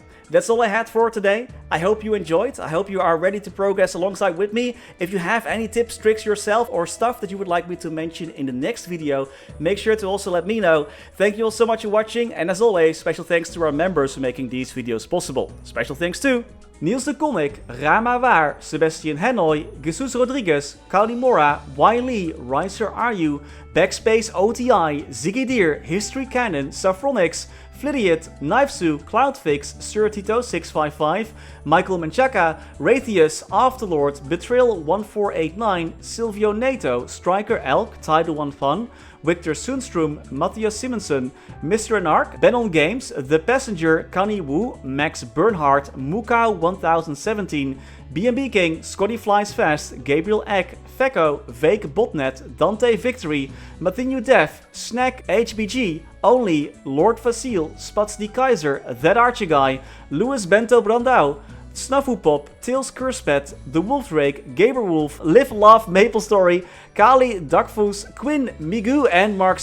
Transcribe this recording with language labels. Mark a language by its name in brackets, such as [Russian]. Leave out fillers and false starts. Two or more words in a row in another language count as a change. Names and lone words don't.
[English] That's all I had for today. I hope you enjoyed, I hope you are ready to progress alongside with me. If you have any tips, tricks yourself, or stuff that you would like me to mention in the next video, make sure to also let me know. Thank you all so much for watching, and as always, special thanks to our members for making these videos possible. Special thanks to Niels de Coninck, Raar maar waar, Sebastian Hanoy, Jesus Rodriguez, Mora, Wiley, Riser Are BackSpaceOTI, Ziggy Historycanon, Saffronyx, Flidiot, Knifesu, Cloudfix, Surtito655, Michael Menchaca, Rathius, Afterlord, Betrayal1489, Silvio Nato, Striker Elk, Tidal 1 Fun, Victor Sundstrom, Mathias Simonsson, Mr. Anark, Ben on Games, The Passenger, Kani Wu, Max Bernhardt, Mukau1017, BNB King, Scotty Flies Fast, Gabriel Eck, Fecko, Vake Botnet, Dante Victory, Mathinu Def, Snack HBG, Only, Lord Vasil, Spats the Kaiser, That Archer Guy, Louis Bento Brandau, Snuffle Pop, Tails Curspet, The Wolf Drake, Gaber Wolf, Live Love MapleStory, Kali, Duckfoos, Quinn, Migu and Mark Set.